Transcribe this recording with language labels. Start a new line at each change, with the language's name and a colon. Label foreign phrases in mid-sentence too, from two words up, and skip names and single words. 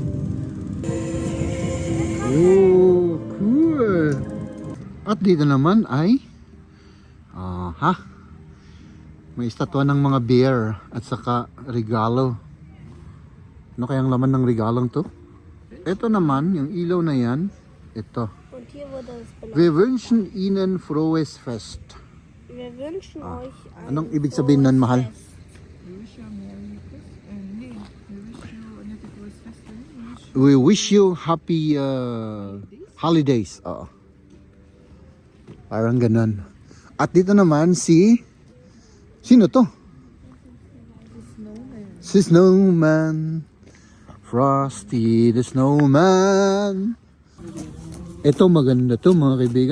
Filipino: Oh, cool. At dito naman ay may estatwa ng mga bear at saka regalo. Ano kayang laman ng regalong to? Ito naman, yung ilaw na yan. Ito.
German: Und hier wurde es benannt. Wir wünschen Ihnen frohes Fest. Wir wünschen euch ein
Filipino: Anong ibig sabihin nun, mahal?
German: frohes Fest.
English: We wish you a Merry Christmas. Nee, we wish you a Happy Christmas. We wish you happy holidays.
Filipino: Oo. Parang ganun. At dito naman sino to? Si Snowman. Frosty the Snowman. Ito maganda to mga kaibigan.